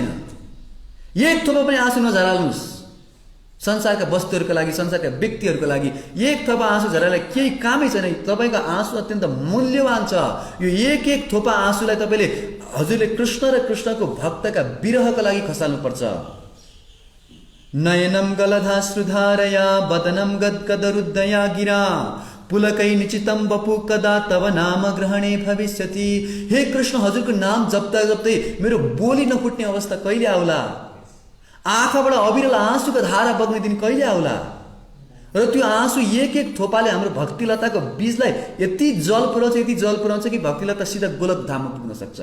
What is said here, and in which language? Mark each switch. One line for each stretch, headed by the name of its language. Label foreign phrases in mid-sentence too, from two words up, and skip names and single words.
Nepali: एक थोपा पनि आँसु नझराल्नुहोस्। संसारका वस्तुहरूका लागि, संसारका व्यक्तिहरूको लागि एक थोपा आँसु झरालाई केही कामै छैन। तपाईँको आँसु अत्यन्त मूल्यवान छ। यो एक एक थोपा आँसुलाई तपाईँले हजुरले कृष्ण र कृष्णको भक्तका विरहका लागि खसाल्नुपर्छ।
Sanskrit: नयनम गलधाश्रुधारया वदनम गदगदरुद्धया गिरा पुलकै निचितम बपु कदा तव नाम ग्रहणे भविष्यति।
Nepali: हे कृष्ण, हजुरको नाम जप्दा जप्दै मेरो बोली नफुट्ने अवस्था कहिले आउला? आँखाबाट अविरल आँसुको धारा बग्ने दिन कहिले आउला? र त्यो आँसु एक एक थोपाले हाम्रो भक्तिलताको बीजलाई यति जल पुर्याउँछ कि भक्तिलता सिधा गोलक धाममा पुग्न सक्छ।